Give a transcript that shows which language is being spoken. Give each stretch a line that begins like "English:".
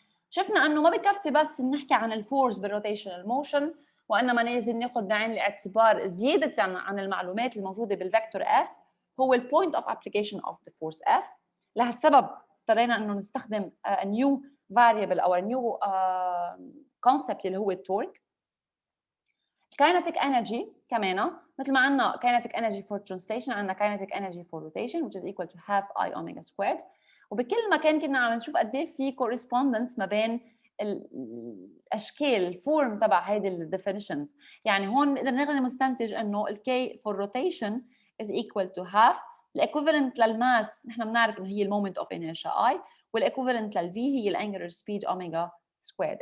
Arabic: شفنا انه ما بكفي بس نحكي عن الفورس بالروتيشنال موشن، وانما لازم ناخذ بعين الاعتبار زياده عن المعلومات الموجوده بالفيكتور F هو البوينت اوف ابليكيشن اوف ذا فورس F. لهالسبب اضطرينا انه نستخدم
English: a new variable
Arabic: او
English: a new concept
Arabic: اللي هو التورك.
English: kinetic energy
Arabic: كمان مثل ما عندنا
English: kinetic energy for translation
Arabic: عندنا
English: kinetic energy for rotation which is equal to half I omega squared.
Arabic: وبكل مكان كنا عم نشوف قد ايه في correspondence ما بين الاشكال الفورم تبع هيدي الديفينيشنز. يعني هون نقدر نستنتج انه الK for rotation
English: is equal to half
Arabic: الايكوفالنت للماس نحن بنعرف انه هي المومنت اوف inertia I والايكوفالنت للV هي الانجلر سبيد omega squared.